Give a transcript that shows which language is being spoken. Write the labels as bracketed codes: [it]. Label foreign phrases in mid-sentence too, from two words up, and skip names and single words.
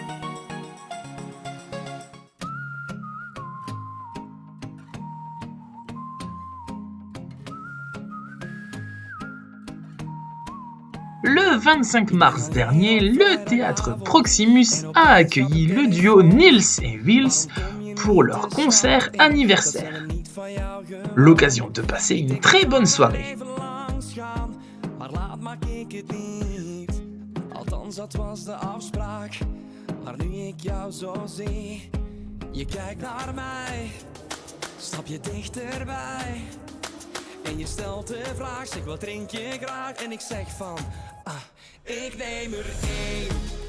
[fr] Le 25 mars dernier, le théâtre Proximus a accueilli le duo Niels et Wils pour leur concert anniversaire. L'occasion de passer une très bonne soirée. [nl] En je stelt de vraag, zeg wat drink je graag? En ik zeg van, ik neem er één.